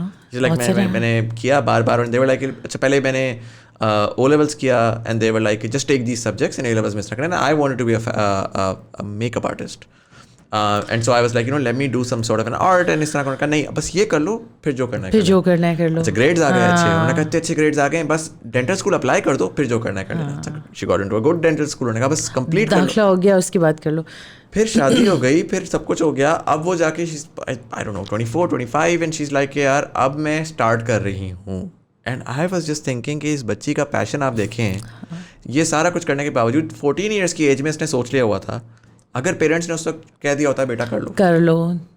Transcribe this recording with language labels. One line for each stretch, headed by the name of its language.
English: She's like, میں نے کیا بار, and they were like,
Urdu: اچھا پہلے میں نے O levels کیا
English: and they were like, just take these subjects and A levels miss نہ کرنا. I wanted to be a makeup artist. And so I was like, you know, let me do some sort of an art, and
Urdu: اس طرح کا نہیں, بس یہ کر لو,
English: پھر جو کرنا ہے کر لو.
Urdu: اچھا گریڈز آ گئے اچھے, انہوں نے کہا اچھے گریڈز آ گئے, بس ڈینٹل اسکول اپلائی کر دو, پھر جو کرنا ہے کر لینا.
English: She got into a good dental school,
Urdu: انہوں نے کہا بس کمپلیٹ داخلہ ہو گیا, اس کی بات کر لو. پھر شادی ہو گئی, پھر سب کچھ ہو گیا, اب وہ جا کے
English: I don't know 24, 25 and she's like,
Urdu: یار اب میں اسٹارٹ کر رہی ہوں
English: and I was just thinking
Urdu: کہ اس بچی کا پیشن آپ دیکھیں, یہ سارا کچھ کرنے کے باوجود 14 ایئرس کی ایج میں اس نے سوچ لیا ہوا تھا, اگر پیرنٹس نے اس وقت کہہ دیا ہوتا بیٹا کر لو